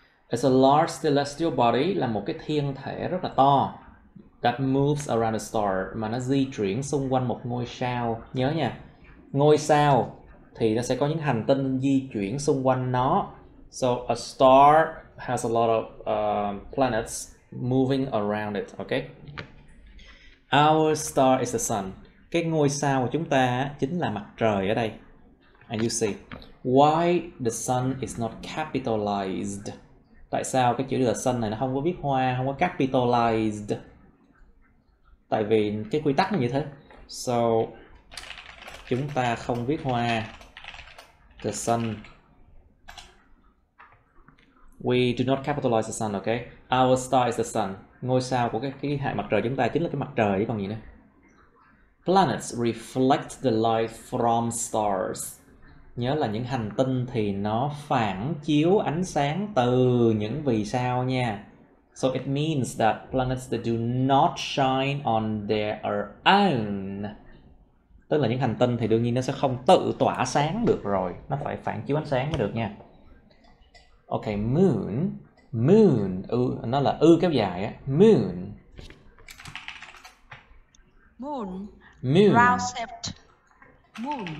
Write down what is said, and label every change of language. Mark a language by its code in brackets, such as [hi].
[en] It's a large celestial body, [vi] là một cái thiên thể rất là to. [en] That moves around a star, [vi] mà nó di chuyển xung quanh một ngôi sao. Nhớ nha, ngôi sao thì nó sẽ có những hành tinh di chuyển xung quanh nó. [en] So, a star has a lot of planets moving around it, okay? Our star is the sun. [vi] Cái ngôi sao của chúng ta chính là mặt trời ở đây. [en] And you see, why the sun is not capitalized? [vi] Tại sao cái chữ the sun này nó không có viết hoa, không có capitalized? Tại vì cái quy tắc nó như thế. So, chúng ta không viết hoa. The sun. [en] We do not capitalize the sun, okay? Our star is the sun. [vi] Ngôi sao của cái hệ mặt trời chúng ta chính là cái mặt trời chứ còn gì nữa. [en] Planets reflect the light from stars. [vi] Nhớ là những hành tinh thì nó phản chiếu ánh sáng từ những vì sao nha. [en] So it means that planets that do not shine on their own. [vi] Tức là những hành tinh thì đương nhiên nó sẽ không tự tỏa sáng được rồi. Nó phải phản chiếu ánh sáng mới được nha. Ok, moon. Nó là kéo dài á. Moon. [en] Round shaped. Moon.